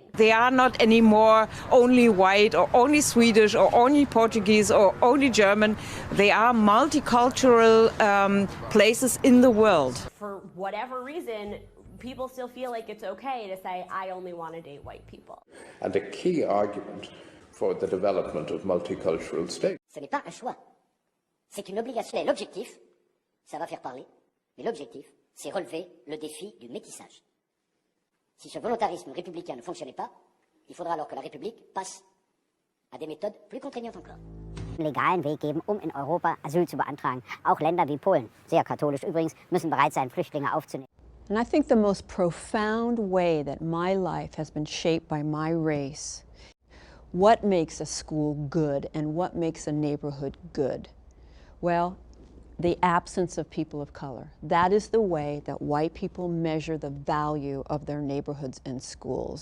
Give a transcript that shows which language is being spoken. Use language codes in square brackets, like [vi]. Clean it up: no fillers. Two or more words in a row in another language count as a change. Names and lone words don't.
[en] They are not anymore only white or only Swedish or only Portuguese or only German. They are multicultural places in the world. For whatever reason, people still feel like it's okay to say, I only want to date white people. And a key argument for the development of multicultural states. [fr] Ce n'est pas un choix, c'est une obligation. L'objectif, ça va faire parler, mais l'objectif, c'est relever le défi du métissage. Si ce volontarisme républicain ne fonctionnait pas, il faudra alors que la République passe à des méthoden plus contraignantes encore. [de] Legalen Weg geben, in Europa Asyl zu beantragen. Auch Länder wie Polen, sehr katholisch übrigens, müssen bereit sein, Flüchtlinge aufzunehmen. [en] And I think the most profound way that my life has been shaped by my race, what makes a school good and what makes a neighborhood good? Well, the absence of people of color. That is the way that white people measure the value of their neighborhoods and schools.